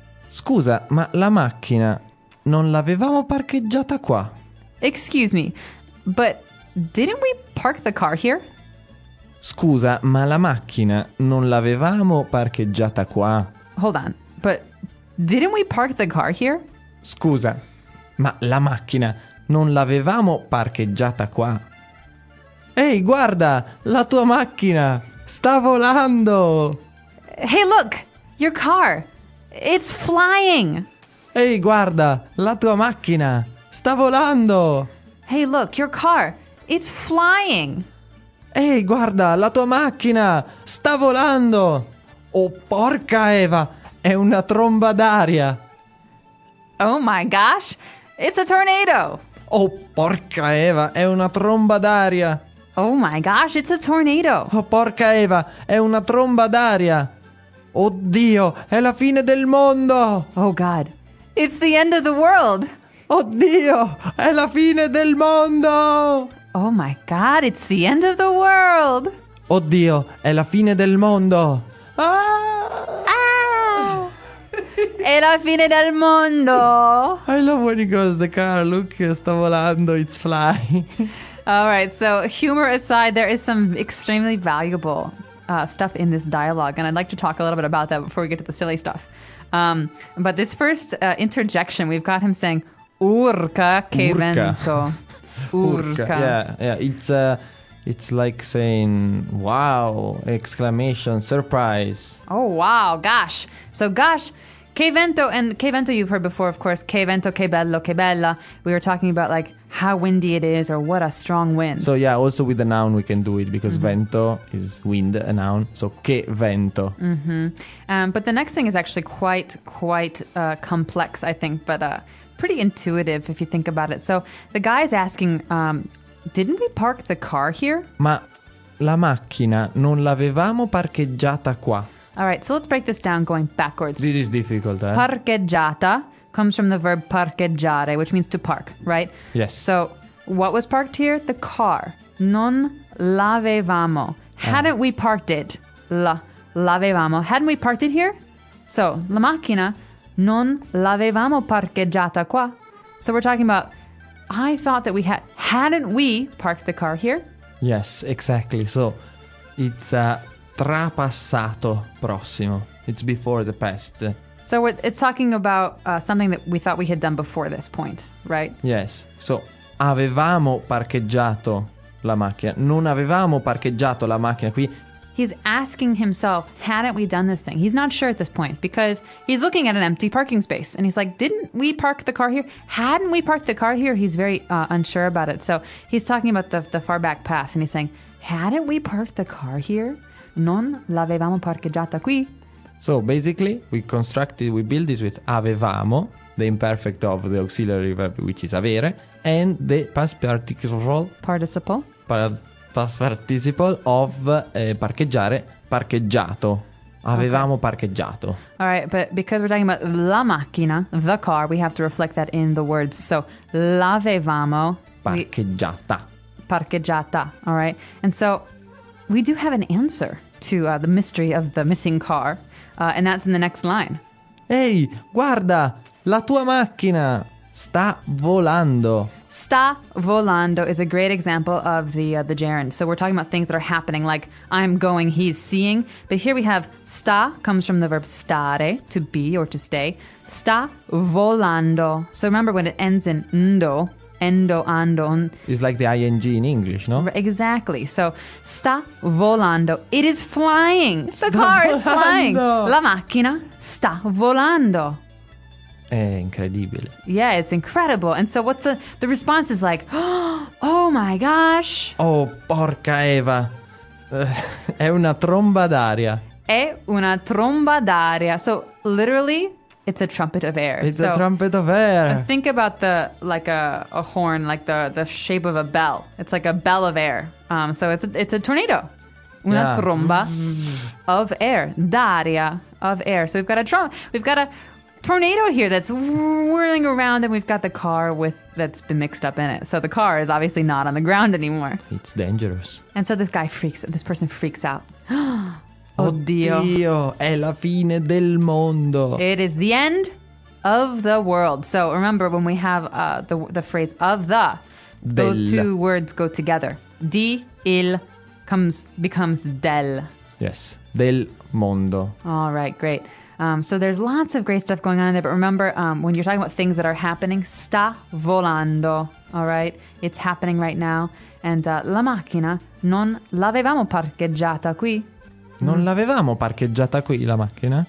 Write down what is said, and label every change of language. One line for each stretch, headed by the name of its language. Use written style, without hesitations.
Italian: Scusa, ma la macchina non l'avevamo parcheggiata qua.
English: Excuse me, but didn't we park the car here?
Italian: Scusa, ma la macchina non l'avevamo parcheggiata qua.
English: Hold on, but didn't we park the car here?
Italian: Scusa, ma la macchina non l'avevamo parcheggiata qua. Ehi, guarda, la tua macchina sta volando!
English: Hey, look, your car! It's flying!
Italian: Ehi, guarda, la tua macchina sta volando!
English: Hey, look, your car, it's flying!
Italian: Ehi, guarda, la tua macchina sta volando! Oh, porca Eva, è una tromba d'aria!
English: Oh my gosh, it's a tornado!
Italian: Oh, porca Eva, è una tromba d'aria!
English: Oh my gosh, it's a tornado!
Italian: Oh, porca Eva, è una tromba d'aria! Oddio, è la fine del mondo!
English: Oh God, it's the end of the world!
Italian: Oddio, è la fine del mondo!
English: Oh my God, it's the end of the world!
Italian: Oddio, è la fine del mondo! Ah! È la fine del mondo!
English: I love when he goes the car, look,
Italian: sta volando,
English: it's flying. All right, so humor aside, there is some extremely valuable stuff in this dialogue, and I'd like to talk a little bit about that before we get to the silly stuff. But this first interjection, we've got him saying,
Italian: "Urca che urca. Vento." Urca.
English: Yeah. It's like saying, "Wow!" Exclamation, surprise. Oh wow! Gosh. So gosh,
Italian: che vento,
English: and che vento you've heard before, of course.
Italian: Che vento, che bello, che bella.
English: We were talking about like how windy it is or what a strong wind. So yeah, also with a noun we can do it because vento is wind, a noun. So
Italian: che vento.
English: But the next thing is actually quite complex, I think, but pretty intuitive if you think about it. So the guy is asking, didn't we park the car here?
Italian: Ma la macchina non l'avevamo parcheggiata qua.
English: All right, so let's break this down going backwards. This is difficult, eh? Parcheggiata comes from the verb parcheggiare, which means to park, right? Yes. So what was parked here? The car.
Italian: Non l'avevamo.
English: Hadn't we parked it?
Italian: L'avevamo.
English: Hadn't we parked it here? So
Italian: la macchina non l'avevamo parcheggiata qua.
English: So we're talking about, I thought that we had, hadn't we parked the car here? Yes, exactly. So, it's trapassato prossimo. It's before the past. So, it's talking about something that we thought we had done before this point, right? Yes. So,
Italian: avevamo parcheggiato la macchina. Non avevamo parcheggiato la macchina qui.
English: He's asking himself, hadn't we done this thing? He's not sure at this point because he's looking at an empty parking space and he's like, didn't we park the car here? Hadn't we parked the car here? He's very unsure about it. So he's talking about the far back past and he's saying, hadn't we parked the car here?
Italian: Non l'avevamo parcheggiata qui.
English: So basically, we build this with avevamo, the imperfect of the auxiliary verb, which is avere, and the past participle. Participle. Past participle of parcheggiare, parcheggiato.
Italian: Avevamo
English: okay. parcheggiato. All right, but because we're talking about la macchina, the car, we have to reflect that in the words. So,
Italian: l'avevamo. Parcheggiata. Parcheggiata,
English: all right. And so, we do have an answer to the mystery of the missing car, and that's in the next line.
Italian: Ehi, guarda, la tua macchina sta volando.
English: Sta volando is a great example of the gerund. So we're talking about things that are happening, like I'm going, he's seeing. But here we have sta comes from the verb stare, to be or to stay.
Italian: Sta volando.
English: So remember when it ends in ndo, endo, ando. It's like the ing in English, no? Exactly. So
Italian: sta volando.
English: It is flying. The sta car volando. Is flying.
Italian: La macchina sta volando. È incredibile.
English: Yeah, it's incredible. And so what's the response is like, oh my gosh.
Italian: Oh, porca Eva. È una tromba d'aria. È una tromba d'aria.
English: So literally, it's a trumpet of air. It's so, a trumpet of air. Think about the, like a horn, like the shape of a bell. It's like a bell of air. So it's a tornado.
Italian: Una
English: yeah.
Italian: tromba
English: of air.
Italian: D'aria
English: of air. So we've got a tornado here that's whirling around, and we've got the car with that's been mixed up in it. So the car is obviously not on the ground anymore. It's dangerous. And so this person freaks out.
Italian: Oddio. Oddio, è la fine del mondo.
English: It is the end of the world. So remember when we have the phrase of the, those two words go together. Di, il, becomes del. Yes,
Italian: del mondo.
English: All right, great. So there's lots of great stuff going on there, but remember, when you're talking about things that are happening,
Italian: sta volando,
English: all right? It's happening right now. And
Italian: la macchina non l'avevamo parcheggiata qui. Non l'avevamo parcheggiata qui, la macchina?